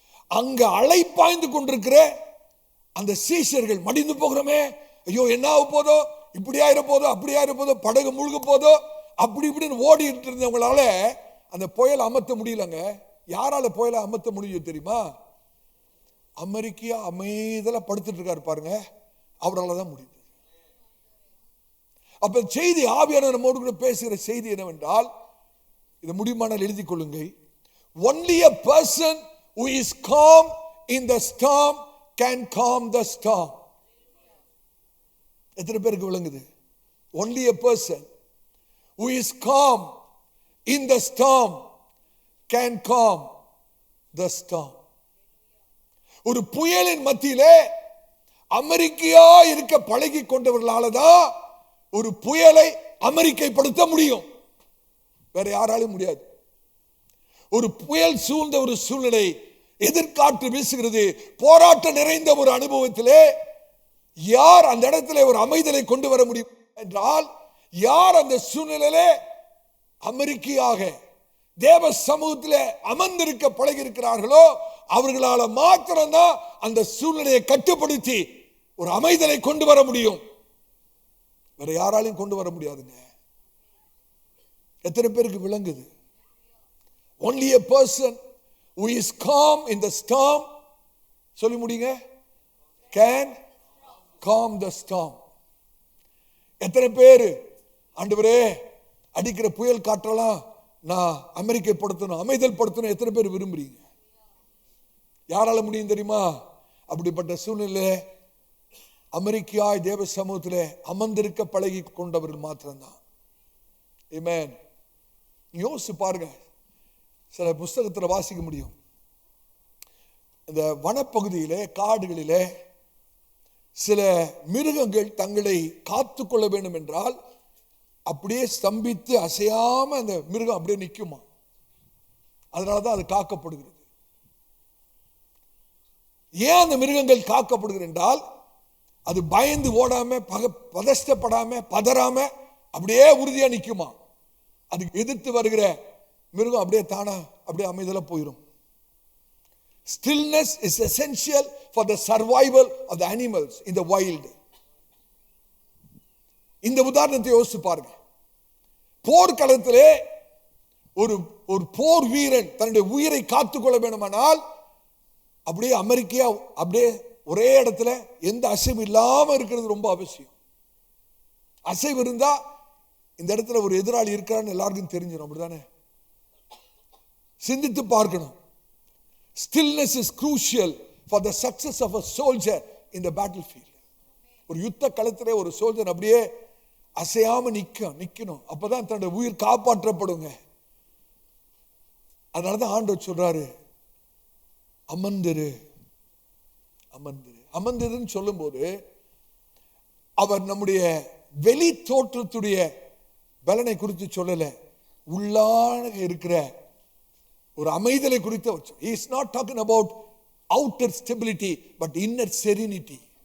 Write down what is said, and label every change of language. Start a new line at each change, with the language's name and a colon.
Tamil: அங்க அலை பாய்ந்து கொண்டிருக்கிற அந்த சீஷர்கள் மடிந்து போகிறோமே, ஐயோ என்ன ஆக போதோ, இப்படி ஆயிர போதோ, அப்படி ஆயிர போதோ, படகு மூழ்க போதோ, அப்படி இப்படின்னு ஓடிட்டு இருந்தவங்களால அந்த புயலை அமர்த்த முடியலங்க. யாரால புயலை அமர்த்த முடியும் தெரியுமா? அமெரிக்கா அமைதியா படுத்துட்டு இருக்காரு பாருங்க, அவரால் தான் முடிந்தது. அப்ப செய்தி, ஆவியான நம்மோடு கூட பேசுகிற செய்தி என்னவென்றால், இதை முடியுமானால் எழுதிக் கொள்ளுங்கள்.
English: Only a person who is calm in the storm can calm the storm.
Tamil: எத்தனை பேருக்கு விளங்குது?
English: Only a person who is calm in the storm can calm the storm.
Tamil: ஒரு புயலின் மத்தியிலே அமெரிக்கையா இருக்க பழகி கொண்டவர்களால தான் ஒரு புயலை அமெரிக்கைப்படுத்த முடியும். வேற யாராலும் முடியாது. ஒரு புயல் சூழ்ந்த ஒரு சூழ்நிலை, எதிர்காற்று வீசுகிறது, போராட்டம் நிறைந்த ஒரு அனுபவத்திலே யார் அந்த இடத்துல ஒரு அமைதலை கொண்டு வர முடியும் என்றால், யார் அந்த சூழ்நிலையிலே அமெரிக்கையாக தேவ சமூகத்திலே அமர்ந்திருக்க பழகி இருக்கிறார்களோ அவர்களால மாத்திரம்தான் அந்த சூழ்நிலையை கட்டுப்படுத்தி ஒரு அமைதலை கொண்டு வர முடியும். வேற யாராலையும் கொண்டு வர முடியாதுங்க. எத்தனை பேருக்கு விளங்குது?
English: Only a person who is calm in the storm,
Tamil: சொல்லி முடியுங்க,
English: can calm the storm.
Tamil: எத்தனை பேர் ஆண்டவரே அடிக்கிற புயல் காற்றலாம் நான் அமெரிக்கை படுத்தணும், அமைதல் படுத்தணும், எத்தனை பேர் விரும்புறீங்க? யாரால முடியும் தெரியுமா? அப்படிப்பட்ட சூழ்நிலை அமெரிக்காய் தேவ சமூகத்திலே அமர்ந்திருக்க பழகி கொண்டவர்கள் மாத்திரம்தான். ஆமென். யோசிச்சு பாருங்க, சில புஸ்தகத்தில் வாசிக்க முடியும். இந்த வனப்பகுதியிலே, காடுகளிலே சில மிருகங்கள் தங்களை காத்துக்கொள்ள வேண்டும் என்றால் அப்படியே ஸ்தம்பித்து அசையாம அந்த மிருகம் அப்படியே நிற்குமா. அதனாலதான் அது காக்கப்படுகிறது. ஏன் அந்த மிருகங்கள் காக்கப்படுகிறது என்றால், அது பயந்து ஓடாம, பதஷ்டப்படாம, பதறாம அப்படியே உறுதியா நிற்குமா. அதுக்கு எதிர்த்து வருகிற மிருகம் அப்படியே தானா அப்படியே அமைதலா போயிடும்.
English: Stillness is essential for the survival of the animals in the wild.
Tamil: இந்த உதாரணத்தை யோசிச்சு பாருங்க. போர்க்களத்திலே ஒரு போர் வீரன் தன்னுடைய உயிரை காத்துக்கொள்ள வேண்டுமானால் அப்படியே அமெரிக்கா அப்படியே ஒரே இடத்துல எந்த அசைவு இல்லாம இருக்கிறது ரொம்ப அவசியம். அசைவு இருந்தா இந்த இடத்துல ஒரு எதிராளி இருக்கிறான்னு எல்லாருக்கும் தெரிஞ்சிடும். அப்படிதானே? சிந்தித்து பார்க்கணும்.
English: Stillness is crucial for the success of a soldier in the battlefield.
Tamil: ஒரு யுத்த களத்திலே ஒரு சோல்ஜர் அப்படியே அசையாம நிக்கணும். அப்பதான் தன்னுடைய உயிர் காப்பாற்றப்படுங்க. அதனாலதான் ஆண்டவர் சொல்றாரு, அமர்ந்திரு. அமர்ந்திருன்னு சொல்லும் போது அவர் நம்முடைய வெளி தோற்றத்துடைய பலனை குறித்து சொல்லல, உள்ளான இருக்கிற ஒரு அமைதலை குறித்து அவர் சொல்றார்.
English: He is not talking about outer stability but inner serenity.